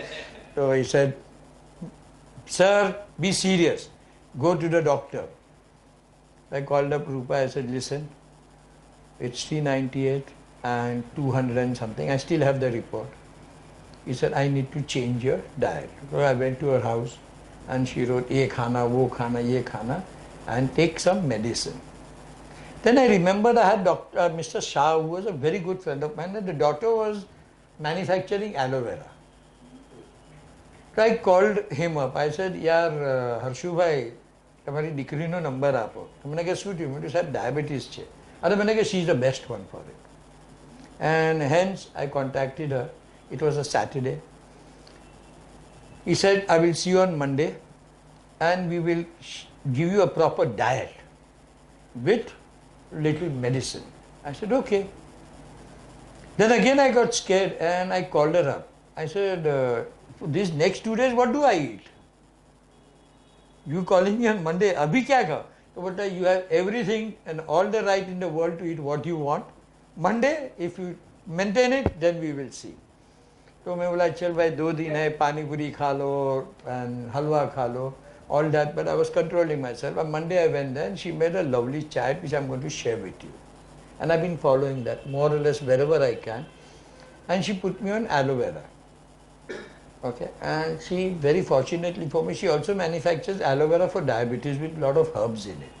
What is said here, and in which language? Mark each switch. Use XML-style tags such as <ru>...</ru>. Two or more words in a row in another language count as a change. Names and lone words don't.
<en>So he said, "Sir, be serious. Go to the doctor." I called up Rupa. I said, "Listen, it's 398 and 200 and something. I still have the report." He said, "I need to change your diet." So I went to her house, and she wrote,</en> <hi>"ये खाना, वो खाना, ये खाना,</hi> <en>and take some medicine." Then I remembered I had Mr. Shah, who was a very good friend of mine, and the daughter was manufacturing aloe vera. So I called him up. I said,</en> <hi>"यार, हर्षु भाई,</hi> <gu>તમારી દીકરીનો નંબર આપો." મને કહે, "શું થયું?" મેં કીધું, "સાહેબ ડાયાબિટીસ છે." અરે મને કહે,</gu> <en>"She is the best one for it." And hence I contacted her. It was a Saturday. He said, "I will see you on Monday, and we will give you a proper diet with little medicine." I said, "Okay." Then again I got scared, and I called her up. I said, "For these next 2 days, what do I eat? You calling me on Monday,</en> <hi>अभी क्या खा?"</hi> <en>But you have everything and all the right in the world to eat what you want. Monday, if you maintain it, then we will see.</en> <hi>So मैं बोला, "चल भाई 2 दिन है, पानी पूरी खा लो and halwa खा लो,"</hi> <en>all that, but I was controlling myself. On Monday I went there, and she made a lovely chat which I'm going to share with you. And I've been following that more or less wherever I can. And she put me on aloe vera. Okay, and she, very fortunately for me, she also manufactures aloe vera for diabetes with a lot of herbs in it.</en>